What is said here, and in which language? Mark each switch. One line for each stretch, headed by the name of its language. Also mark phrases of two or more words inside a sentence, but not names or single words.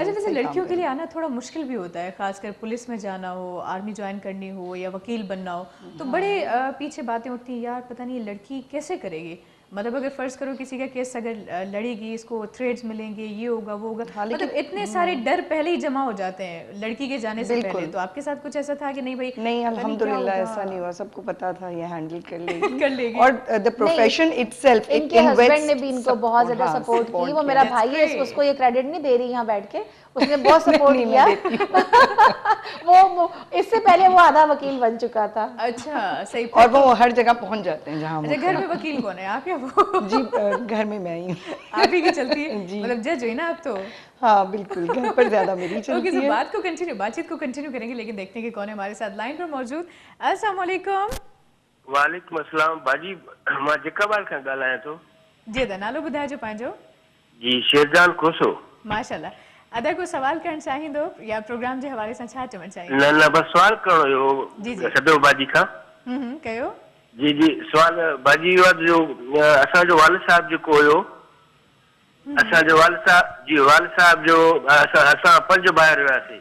Urdu: اچھا ویسے لڑکیوں کے لیے آنا تھوڑا مشکل بھی ہوتا ہے, خاص کر پولیس میں جانا ہو,
English: army join
Urdu: کرنی ہو یا وکیل بننا ہو, تو بڑے پیچھے باتیں ہوتی ہیں یار پتہ نہیں لڑکی کیسے کرے گی. مطلب اگر فرض کرو کسی کا کیس اگر لڑے گی, اس کو تھریڈز ملیں گے, یہ ہوگا وہ ہوگا, مطلب اتنے سارے ڈر پہلے ہی جمع ہو جاتے ہیں لڑکی کے جانے سے پہلے. تو آپ کے ساتھ کچھ ایسا تھا کہ نہیں بھائی؟ نہیں الحمدللہ ایسا نہیں ہوا, سب کو پتا تھا یہ ہینڈل کر لے گی. اور
English: the profession itself,
Urdu: ان کے ہسبینڈ نے بھی ان کو بہت زیادہ سپورٹ کی. وہ میرا بھائی ہے, اس کو یہ کریڈٹ نہیں دے رہی یہاں بیٹھ کے, اس نے بہت سپورٹ کیا. وہ اس سے پہلے وہ آدھا وکیل بن چکا تھا. اچھا صحیح. اور وہ ہر جگہ پہنچ جاتے ہیں جہاں. گھر میں وکیل کون ہے, آپ یا وہ؟ جی گھر میں میں ہی ہوں. آپ ہی کی چلتی ہے, مطلب جج ہوئی نا آپ تو. ہاں بالکل, گھر پر زیادہ میری چلتی ہے. بات چیت کو کنٹینیو کریں گے, لیکن دیکھتے ہیں کہ کون ہے ہمارے ساتھ لائن پر موجود.
Arabic: السلام علیکم. وعلیکم السلام باجی,
Sindhi: मां जेकाबाद खां ॻाल्हायां थो. जी अदा नालो ॿुधाइजो पंहिंजो. जी शेरजान खोसो. माशाल्लाह. अदा को सवाल करणु चाहींदो या प्रोग्राम जे हवाले सां छा चवणु चाहींदो? न बस सवाल करणो हुयो सदो बाजी खां. कयो. जी सवाल बाजी जो असांजो वालिद साहब जेको हुयो, असांजो वालिद साहब जो असां 5 भाइर हुआसीं.